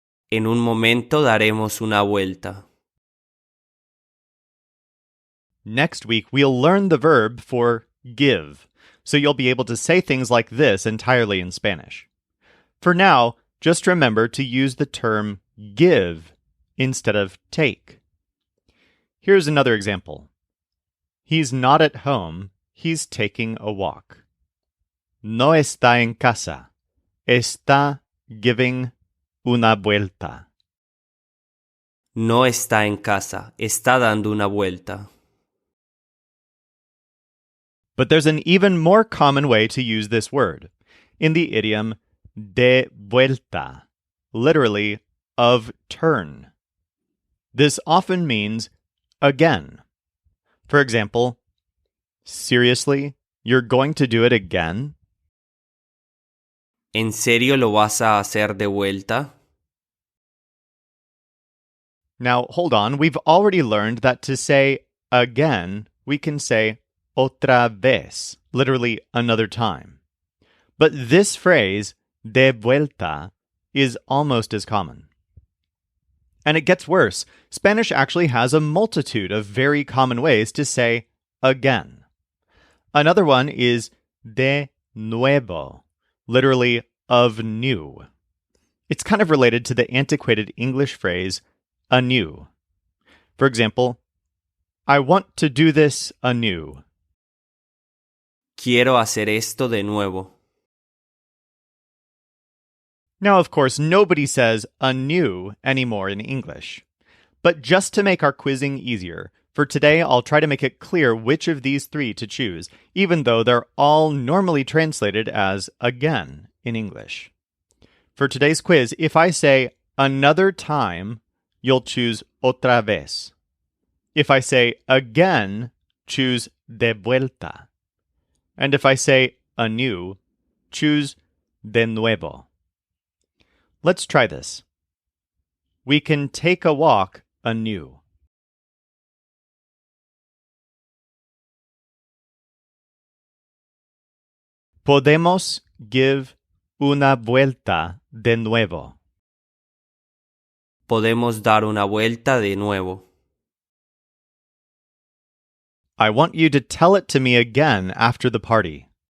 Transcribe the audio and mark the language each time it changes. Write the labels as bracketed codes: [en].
[es] En un momento daremos una vuelta. [en] Next week, we'll learn the verb for give, so you'll be able to say things like this entirely in Spanish. For now, just remember to use the term give instead of take. Here's another example. He's not at home, he's taking a walk. [es] No está en casa, está [en] giving [es] una vuelta. No está en casa, está dando una vuelta. [en] But there's an even more common way to use this word, in the idiom de vuelta, literally of turn. This often means again. For example, seriously, you're going to do it again? [es] ¿En serio lo vas a hacer de vuelta? [en] Now, hold on. We've already learned that to say again, we can say otra vez, literally another time. But this phrase, de vuelta, is almost as common. And it gets worse. Spanish actually has a multitude of very common ways to say again. Another one is de nuevo, literally of new. It's kind of related to the antiquated English phrase anew. For example, I want to do this anew. [es] Quiero hacer esto de nuevo. [en] Now, of course, nobody says anew anymore in English. But just to make our quizzing easier, For today, I'll try to make it clear which of these three to choose, even though they're all normally translated as again in English. For today's quiz, if I say another time, you'll choose otra vez. If I say again, choose de vuelta. And if I say anew, choose de nuevo. Let's try this. We can take a walk anew. [es] Podemos [en] give [es] una vuelta de nuevo. Podemos dar una vuelta de nuevo. [en] I want you to tell it to me again after the party.